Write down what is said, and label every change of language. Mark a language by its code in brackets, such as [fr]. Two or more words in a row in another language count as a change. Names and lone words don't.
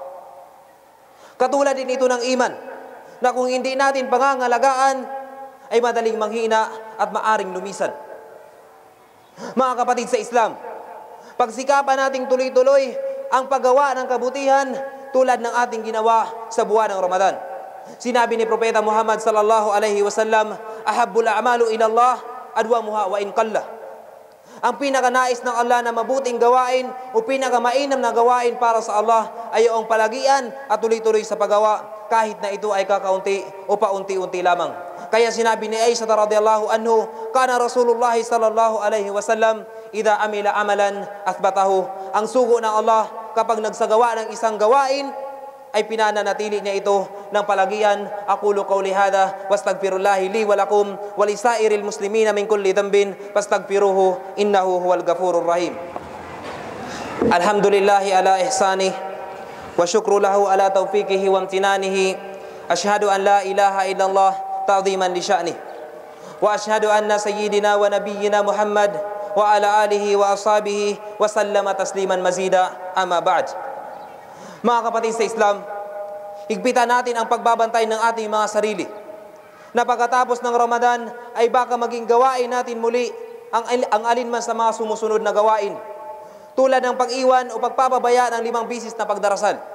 [tl] Katulad din ito ng iman na kung hindi natin pangangalagaan ay madaling manghina at maaring lumisan. Mga kapatid sa Islam, pagsikapan nating tuloy-tuloy ang paggawa ng kabutihan tulad ng ating ginawa sa buwan ng Ramadan. Sinabi ni Propeta Muhammad [ar] صلى الله عليه وسلم, أحب الأعمال إلى الله أدومها وإن قل. [tl] Ang pinakanais ng Allah na mabuting gawain o pinakamainam na gawain para sa Allah ay ang palagian at tuloy-tuloy sa paggawa kahit na ito ay kakaunti o paunti-unti lamang. Kaya sinabi ni Aisha [ar] رضي الله عنه, كان رسول الله صلى الله عليه وسلم إذا عمل عملا أثبته. [tl] Ang sugo ng Allah kapag nagsagawa ng isang gawain ay pinananatili niya ito ng palagian. [ar] أقول قولي هذا وأستغفر الله لي ولكم ولسائر المسلمين من كل ذنب فاستغفروه إنه هو الغفور الرحيم. الحمد لله على إحسانه والشكر له على توفيقه وامتنانه. أشهد أن لا إله إلا الله تعظيما لشأنه وأشهد أن سيدنا ونبينا محمد وعلى آله وأصحابه وسلم تسليما مزيدا، أما بعد. [tl] Mga kapatid sa Islam, higpitan natin ang pagbabantay ng ating mga sarili na pagkatapos ng Ramadan ay baka maging gawain natin muli ang alinman sa mga sumusunod na gawain, tulad ng pag-iwan o pagpapabaya ng 5 bisis na pagdarasal,